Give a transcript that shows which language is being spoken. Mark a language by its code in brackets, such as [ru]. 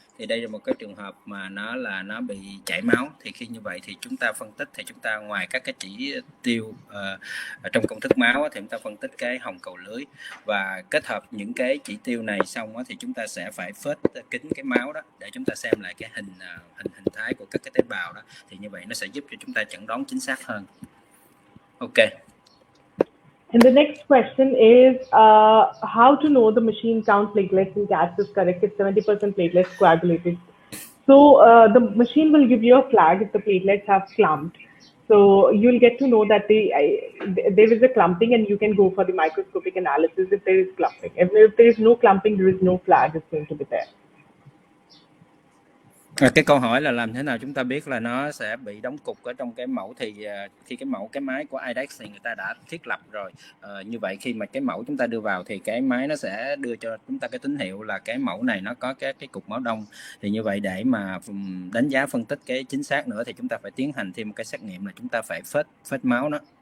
[vi] Thì đây là một cái trường hợp mà nó bị chảy máu. Thì khi như vậy thì chúng ta phân tích, thì chúng ta ngoài các cái chỉ tiêu trong công thức máu thì chúng ta phân tích cái hồng cầu lưới, và kết hợp những cái chỉ tiêu này xong thì chúng ta sẽ phải phết kín cái máu đó để chúng ta xem lại cái hình thái của các cái tế bào đó, thì như vậy nó sẽ giúp cho chúng ta chẩn đoán chính xác hơn. Ok. [en] And the next question is how to know the machine count platelets in cats is correct if 70% platelets coagulated. So the machine will give you a flag if the platelets have clumped. So you'll get to know that there is a clumping, and you can go for the microscopic analysis if there is clumping. If there is no clumping, there is no flag is going to be there. [vi] Cái câu hỏi là làm thế nào chúng ta biết là nó sẽ bị đóng cục ở trong cái mẫu, thì khi cái máy của IDEX thì người ta đã thiết lập rồi. Như vậy khi mà cái mẫu chúng ta đưa vào thì cái máy nó sẽ đưa cho chúng ta cái tín hiệu là cái mẫu này nó có cái cục máu đông. Thì như vậy để mà đánh giá phân tích cái chính xác nữa thì chúng ta phải tiến hành thêm một cái xét nghiệm là chúng ta phải phết máu đó.